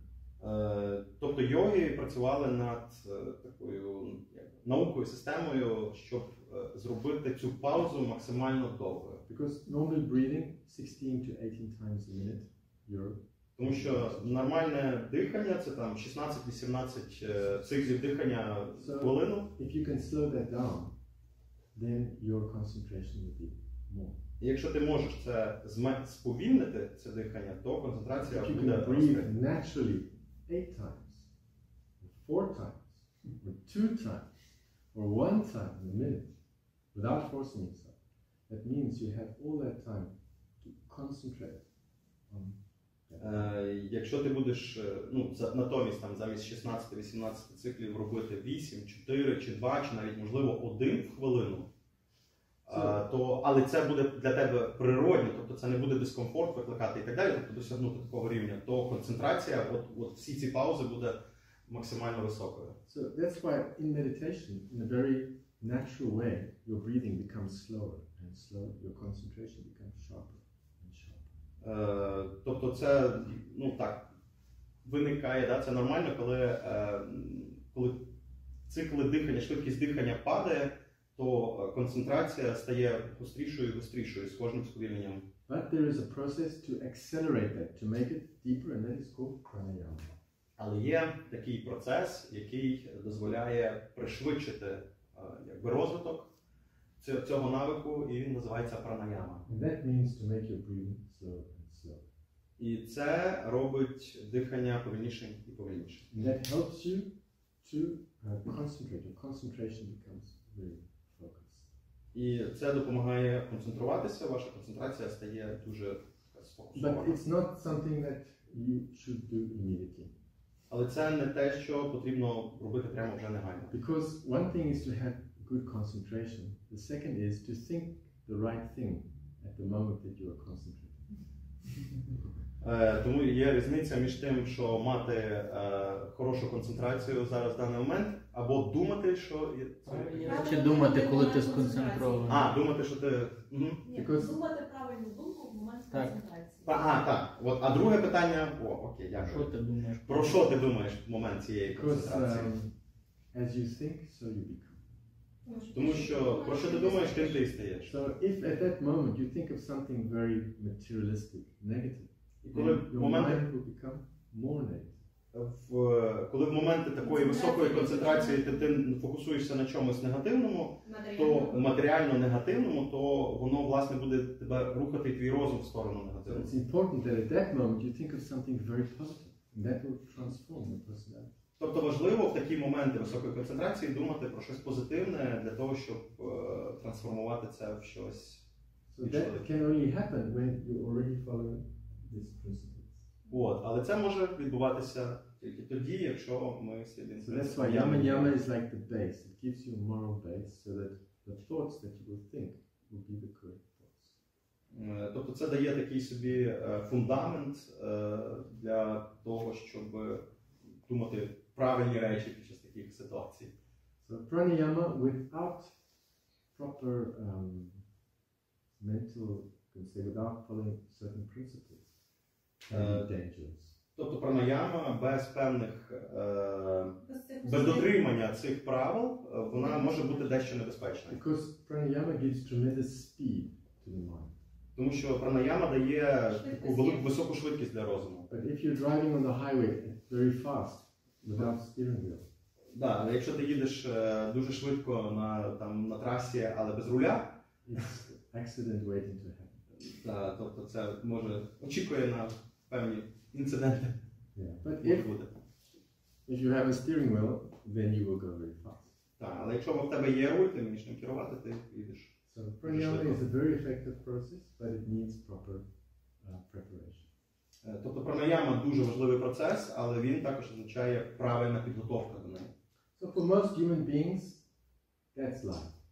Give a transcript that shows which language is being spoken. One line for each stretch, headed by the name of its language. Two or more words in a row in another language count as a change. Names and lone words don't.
Ukrainian: Тобто йоги працювали над такою наукою, системою, щоб зробити цю паузу максимально довгою.
English: Because normal breathing, 16 to 18 times a minute,
Ukrainian: Тому що нормальне дихання це там 16-18 циклів дихання в хвилину.
English: If you can slow that down, then your concentration will be more.
Ukrainian: І якщо ти можеш це сповільнити, це дихання, то концентрація
English: If you
Ukrainian: буде
English: can
Ukrainian: рости.
English: breathe naturally 8 times, or 4 times, or 2 times, or 1 time in a minute, without forcing yourself, that means you have all that time to concentrate on.
Ukrainian: Якщо ти будеш, натомість там замість 16-18 циклів робити 8, 4 чи 2, чи навіть можливо 1 в хвилину, але це буде для тебе природньо, тобто це не буде дискомфорт викликати і так далі, тобто досягнути такого рівня, то концентрація, от всі ці паузи буде максимально високою.
English: So that's why in meditation, in a very natural way, your breathing becomes slower and slower, your concentration becomes sharper and sharper.
Ukrainian: Тобто це, виникає, це нормально, коли цикли дихання, швидкість дихання падає, то концентрація стає гострішою і гострішою з кожним сповільненням.
English: But there is a process to accelerate that, to make it deeper, and that is called pranayama.
Ukrainian: Але є такий процес, який дозволяє пришвидшити розвиток цього навику, і він називається пранаяма.
English: And that means to make your breathing slower and slower.
Ukrainian: І це робить дихання повільнішим і повільнішим.
English: And that helps you to concentrate. Your concentration becomes very focused.
Ukrainian: І це допомагає концентруватися, ваша концентрація стає дуже сфокусована.
English: But it's not something that you should do immediately.
Ukrainian: Але це не те, що потрібно робити прямо вже негайно.
English: Because one thing is to have good concentration. The second is to think the right thing at the moment that you are concentrating.
Ukrainian: Тому є різниця між тим, що мати хорошу концентрацію зараз в даний момент, або думати, що... Чи думати, коли ти сконцентрований? Думати, що ти... Ні, думати правильну думку в момент концентрації. Так. А друге питання... Окей, дякую. Що ти думаєш? Про що ти думаєш в момент цієї концентрації?
English: As you think, so you become.
Ukrainian: Тому що про що ти думаєш, тим ти і стаєш.
English: So if at that moment you think of something very materialistic, negative,
Ukrainian: І коли
English: then your mind will become more negative.
Ukrainian: Коли в моменти такої високої концентрації ти фокусуєшся на чомусь негативному, то матеріально негативному, то воно, власне, буде тебе рухати твій розум в сторону
English: So
Ukrainian: негативного.
English: it's important that at that moment you think of something very positive. That will transform the personality.
Ukrainian: Тобто важливо в такі моменти високої концентрації думати про щось позитивне для того, щоб трансформувати це в щось.
English: So that can only happen when you already follow these principles.
Ukrainian: От, але це може відбуватися тільки тоді, якщо ми слідуємо.
English: So that's why yama is like the base. It gives you a moral base so that the thoughts that you will think will be the correct thoughts.
Ukrainian: Тобто це дає такий собі фундамент для того, щоб думати правильні речі під час таких ситуацій.
English: So pranayama without proper mental, without following certain principles can be dangerous.
Ukrainian: Тобто пранаяма без певних, без дотримання цих правил, вона може бути дещо небезпечною.
English: Because pranayama gives tremendous speed to the mind.
Ukrainian: Тому що пранаяма дає таку високу швидкість для розуму.
English: But if you're driving on the highway very fast without steering wheel.
Ukrainian: Да, але якщо ти їдеш дуже швидко на трасі, але без руля,
English: it's accident waiting to happen.
Ukrainian: Да, тобто це може очікує на певні інциденти.
English: Yeah. But if you have a steering wheel, then you will go very fast.
Ukrainian: Так, але якщо в тебе є руль, ти вмієш ним керувати, ти їдеш.
English: So pranayama is a very effective process, but it needs proper preparation.
Ukrainian: Тобто пранаяма дуже важливий процес, але він також означає правильна підготовка до неї.
English: So for most human beings, that's life.